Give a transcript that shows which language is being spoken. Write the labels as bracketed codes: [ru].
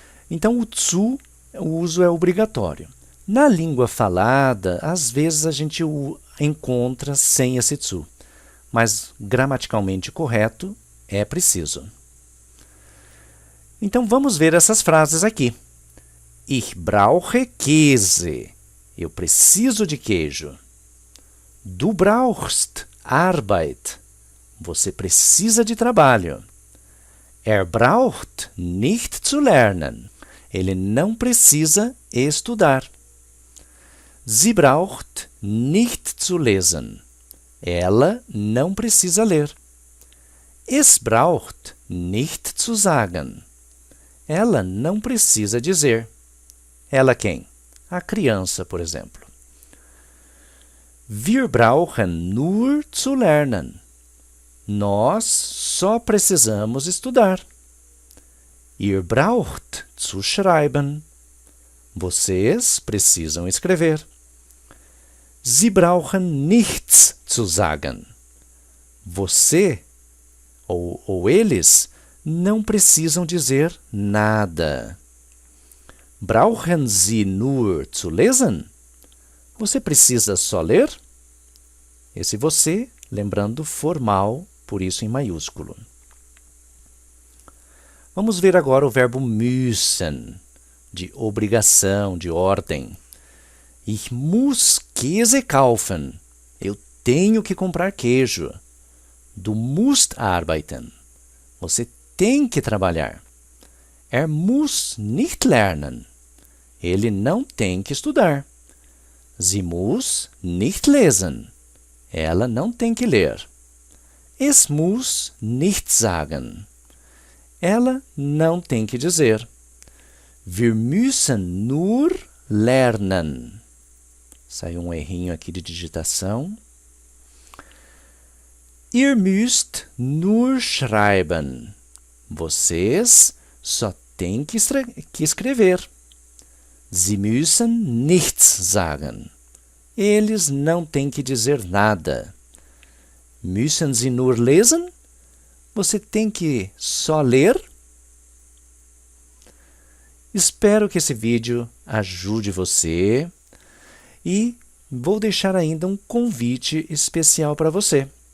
[pt] Então, o zu, o uso é obrigatório. Na língua falada, às vezes a gente o encontra sem esse zu, mas gramaticalmente correto é preciso. Então, vamos ver essas frases aqui. [de] Ich brauche Käse. [pt] Eu preciso de queijo. [de] Du brauchst Arbeit. [pt] Você precisa de trabalho. [de] Er braucht nicht zu lernen. [pt] Ele não precisa estudar. [de] Sie braucht nicht zu lesen. [pt] Ela não precisa ler. [de] Es braucht nicht zu sagen. [pt] Ela não precisa dizer. Ela quem? A criança, por exemplo. [de] Wir brauchen nur zu lernen. [pt] Nós só precisamos estudar. [de] Ihr braucht zu schreiben. [pt] Vocês precisam escrever. [de] Sie brauchen nichts zu sagen. [pt] Você ou eles não precisam dizer nada. [de] Brauchen Sie nur zu lesen? [pt] Você precisa só ler? Esse você, lembrando formal, por isso em maiúsculo. Vamos ver agora o verbo müssen, de obrigação, de ordem. [de] Ich muss Käse kaufen. [pt] Eu tenho que comprar queijo. [de] Du musst arbeiten. [pt] Você tem que trabalhar. [de] Er muss nicht lernen. [pt] Ele não tem que estudar. [de] Sie muss nicht lesen. [pt] Ela não tem que ler. [de] Es muss nicht sagen. [pt] Ela não tem que dizer. [de] Wir müssen nur lernen. [pt] Saiu um errinho aqui de digitação. [de] Ihr müsst nur schreiben. [pt] Vocês só têm que escrever. [de] Sie müssen nichts sagen. [pt] Eles não têm que dizer nada. [de] Müssen Sie nur lesen? [pt] Você tem que só ler? Espero que esse vídeo ajude você e vou deixar ainda um convite especial para você.